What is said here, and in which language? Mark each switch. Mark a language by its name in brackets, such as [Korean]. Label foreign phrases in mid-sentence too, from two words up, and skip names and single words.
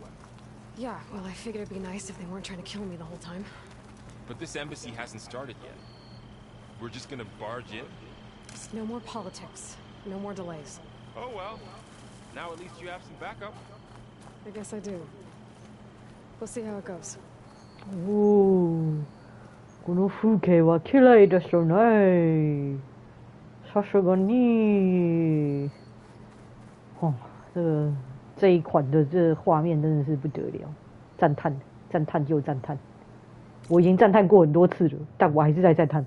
[English] Yeah, well, I figured it'd be nice if they weren't trying to kill me the whole time. But this embassy hasn't started yet. We're just gonna barge in? Just no more politics. No more delays. Oh well. Now at least you have some backup. I guess I do. We'll see how it goes. [Japanese] おお、この風景は綺麗ですよね。 [Chinese] 啥时个你？哦，这一款的这画面真的是不得了，赞叹赞叹又赞叹。我已经赞叹过很多次了，但我还是在赞叹。